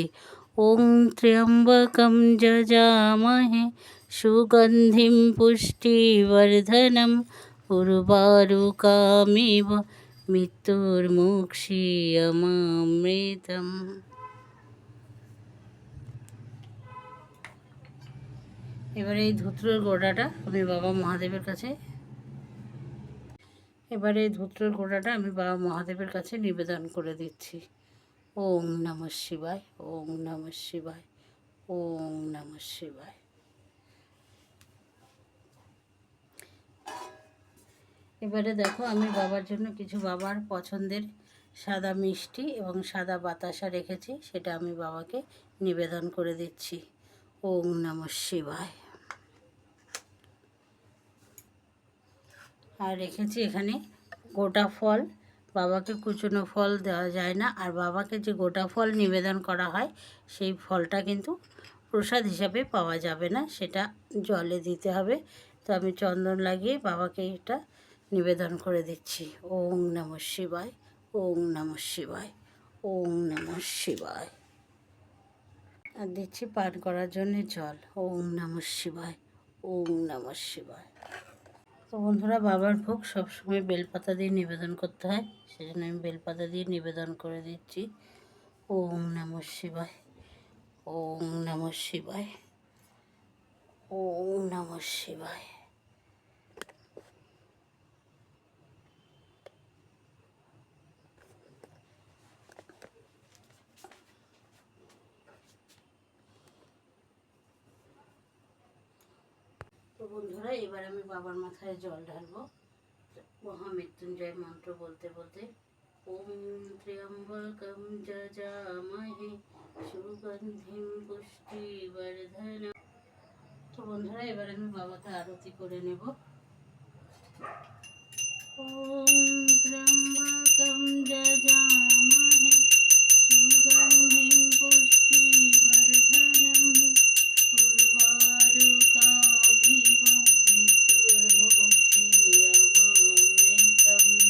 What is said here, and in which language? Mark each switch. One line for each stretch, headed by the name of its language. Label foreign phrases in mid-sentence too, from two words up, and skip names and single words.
Sanskrit: ওং ত্র্যম্বকম যজামহে সুগন্ধিম পুষ্টিবর্ধনম উর্বারুকামিব মৃত্যুর্মুক্ষীয়মামৃতম।
Bangla: এবারে এই ধূত্রর গোড়াটা আমি বাবা মহাদেবের কাছে নিবেদন করে দিচ্ছি।
Sanskrit: ওং নমঃ শিবায়, ওং নমঃ শিবায়, ওং নমঃ শিবায়।
Bangla: এবারে দেখো আমি বাবার জন্য কিছু বাবার পছন্দের সাদা মিষ্টি এবং সাদা বাতাসা রেখেছি, সেটা আমি বাবাকে নিবেদন করে দিচ্ছি।
Sanskrit: ওং নমঃ শিবায়।
Bangla: আর রেখেছি এখানে গোটা ফল। বাবাকে কুচনো ফল দেওয়া যায় না, আর বাবাকে যে গোটা ফল নিবেদন করা হয় সেই ফলটা কিন্তু প্রসাদ হিসাবে পাওয়া যাবে না, সেটা জলে দিতে হবে। তো আমি চন্দন লাগিয়ে বাবাকে এটা নিবেদন করে দিচ্ছি।
Sanskrit: ওং নমঃ শিবায়, ওং নমঃ শিবায়, ওং নমঃ শিবায়।
Bangla: আর দিচ্ছি পান করার জন্য জল।
Sanskrit: ওং নমঃ শিবায়, ওং নমঃ শিবায়।
Bangla: তো বন্ধুরা, বাবার ভোগ সবসময় বেলপাতা দিয়ে নিবেদন করতে হয়, সেজন্য আমি বেলপাতা দিয়ে নিবেদন করে দিচ্ছি।
Sanskrit: ওং নমঃ শিবায়, ওং নমঃ শিবায়, ওং নমঃ শিবায়।
Bangla: তো বন্ধুরা, এবার আমি বাবার মাথায় জল ঢালবো মহামৃত্যুঞ্জয় মন্ত্র বলতে বলতে।
Sanskrit: ওম ত্র্যম্বকম যজামহে সুগন্ধিম পুষ্টিবর্ধনম।
Bangla: তো বন্ধুরা, এবার আমি বাবাকে আরতি করে নেব।
Sanskrit: ওম ত্র্যম্বকম যজামহে সুগন্ধিম পুষ্টিবর্ধনম উর্বারুকামিব মৃত্যুর্মুক্ষীয়মামৃতম।